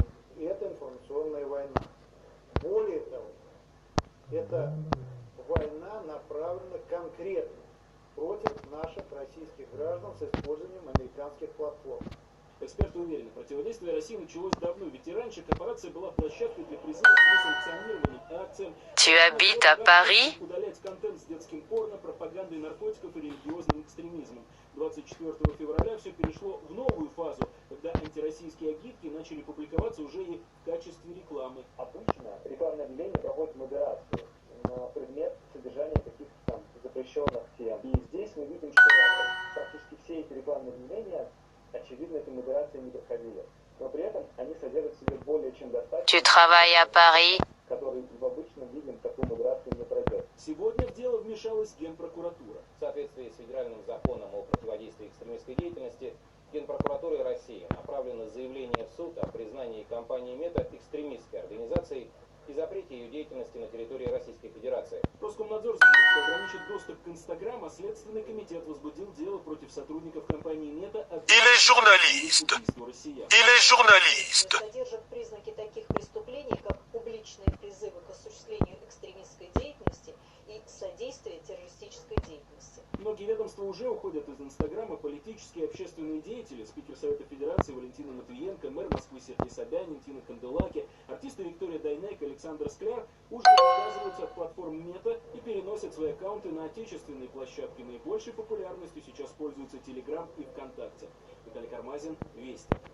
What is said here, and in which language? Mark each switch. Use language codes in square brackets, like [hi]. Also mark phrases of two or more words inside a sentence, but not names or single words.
[ru] И это информационная война. Более того, эта война направлена конкретно против наших российских граждан с использованием американских платформ. Эксперты уверены, противодействие России началось давно, ведь и раньше корпорация была площадкой для призывов к несанкционированным акциям. [fr] Tu habites à Paris? [ru] Удалять контент с детским порно, пропагандой наркотиков и религиозным экстремизмом. 24 февраля все перешло в новую фазу, когда антироссийские агитки начали публиковаться уже и в качестве рекламы. Обычно рекламное объявление проводит модерацию на предмет содержания каких-то там запрещенных тем. И здесь мы видим, что практически все эти рекламные объявления, очевидно, этой модерации не проходили. Но при этом они содержат в себе более чем достаточно... [fr] Tu travailles à Paris? [ru] Который в обычном виде такую модерацию не пройдет. Сегодня в дело вмешалась Генпрокуратура. В соответствии с федеральным законом о противодействии экстремистской деятельности, Генпрокуратурой России направлено заявление в суд о признании компании Мета экстремистской организацией и запрете ее деятельности на территории Российской Федерации. Роскомнадзор заявил, что ограничит доступ к Инстаграм, а Следственный комитет возбудил дело против сотрудников компании Мета. [fr] Il est journaliste. Il est journaliste. [ru] Содержат признаки таких преступлений, как публичные призывы к осуществлению экстремистской деятельности и содействие террористической деятельности. Многие ведомства богатство уже уходят из Инстаграма политические и общественные деятели. Спикер Совета Федерации Валентина Матвиенко, мэр Москвы Сергей Собянин, Тина Канделаки, артисты Виктория Дайнек, Александр Скляр уже отказываются от платформ Мета и переносят свои аккаунты на отечественные площадки. Наибольшей популярностью сейчас пользуются Телеграм и ВКонтакте. Виталий Кармазин, Вести.